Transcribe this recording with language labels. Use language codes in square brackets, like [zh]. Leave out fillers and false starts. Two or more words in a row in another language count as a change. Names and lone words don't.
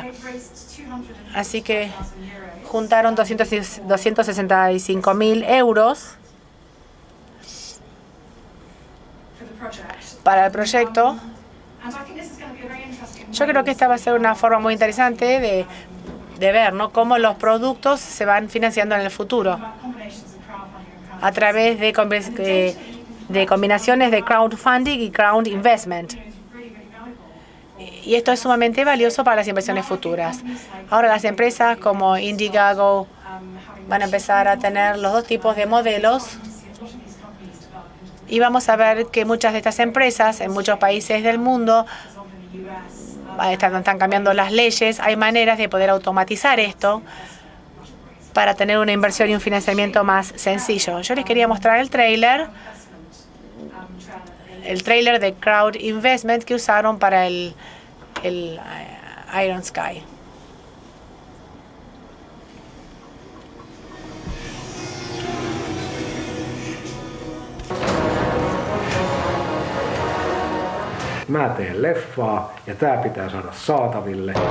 [es] Así que juntaron 265.000 euros para el proyecto. Yo creo que esta va a ser una forma muy interesante de ver, ¿no?, cómo los productos se van financiando en el futuro a través de combinaciones de crowdfunding y [en] crowd investment. [es] Y esto es sumamente valioso para las inversiones futuras. Ahora las empresas como Indiegogo van a empezar a tener los dos tipos de modelos. Y vamos a ver que muchas de estas empresas en muchos países del mundo están cambiando las leyes. Hay maneras de poder automatizar esto para tener una inversión y un financiamiento más sencillo. Yo les quería mostrar el tráiler de [en] Crowd Investment [es] que usaron para el Iron Sky. [fi] Mä teen leffaa ja tää pitää saada saataville.